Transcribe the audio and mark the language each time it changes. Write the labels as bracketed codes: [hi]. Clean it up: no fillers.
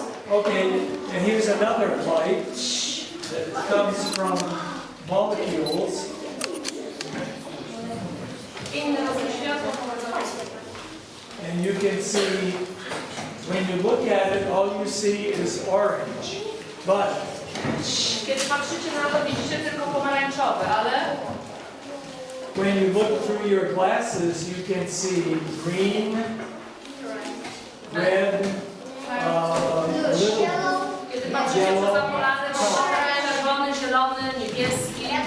[en] Okay, and here's another light that comes from molecules. [pl] Inny rodzaj światła pochodzący. [en] And you can see, when you look at it, all you see is orange. But [pl] Kiedy patrzycie na to, widzicie tylko pomarańczowe, ale [en] when you look through your glasses, you can see green, red, a little [pl] kiedy patrzycie przez okulary, możecie czerwony, zielony, niebieski.